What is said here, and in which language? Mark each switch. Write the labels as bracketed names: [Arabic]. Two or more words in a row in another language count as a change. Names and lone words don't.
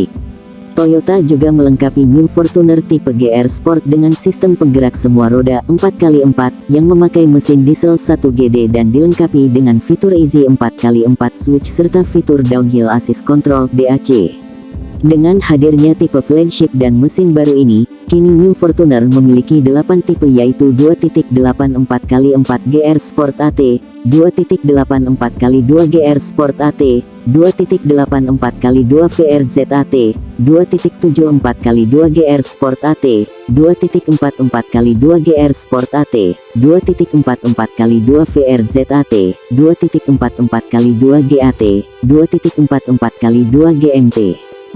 [Indonesian] Toyota juga melengkapi New Fortuner tipe GR Sport dengan sistem penggerak semua roda 4x4 yang memakai mesin diesel 1GD dan dilengkapi dengan fitur Easy 4x4 switch serta fitur Downhill Assist Control DAC. Dengan hadirnya tipe flagship dan mesin baru ini, kini New Fortuner memiliki 8 tipe yaitu 2.84x4 GR Sport AT, 2.84x2 GR Sport AT, 2.84x2 VRZ AT, 2.74x2 GR Sport AT, 2.44x2 GR Sport AT, 2.44x2 VRZ AT, 2.44x2 GAT, 2.44x2 GMT.